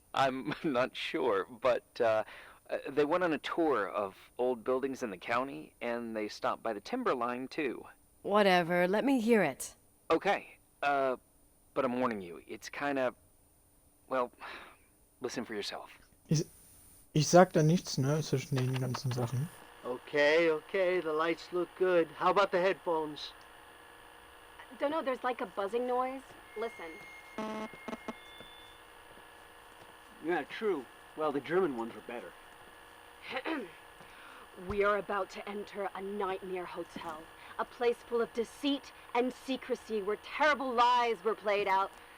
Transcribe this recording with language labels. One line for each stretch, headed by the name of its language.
English: I'm not sure, but they went on a tour of old buildings in the county, and they stopped by the timberline, too. Whatever, let me hear it. Okay, but I'm warning you, it's kinda... Well, listen for yourself.
German: Ich sag da nichts, ne, zwischen den ganzen Sachen.
English: Okay, the lights look good. How about the headphones? Don't know, there's like a buzzing noise. Listen. Yeah, true. Well, the German ones are better. We are about to enter a nightmare hotel. A place full of deceit and secrecy where terrible lies were played out.